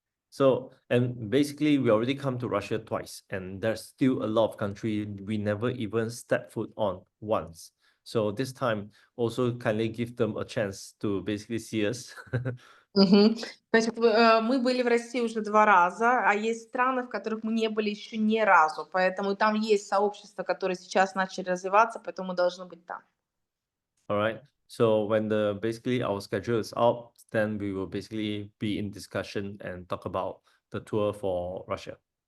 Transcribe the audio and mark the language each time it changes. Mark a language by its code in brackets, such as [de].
[en] So, and basically we already come to Russia twice, and there's still a lot of country we never even step foot on once. So this time also kindly give them a chance to basically see us. [ru] Значит, мы были в России уже 2 раза, а есть страны, в которых мы не были еще ни разу. Поэтому там есть сообщества, которые сейчас начали развиваться, поэтому мы должны быть там. [en] All right. So when basically our schedule is out, then we will basically be in discussion and talk about the tour for Russia.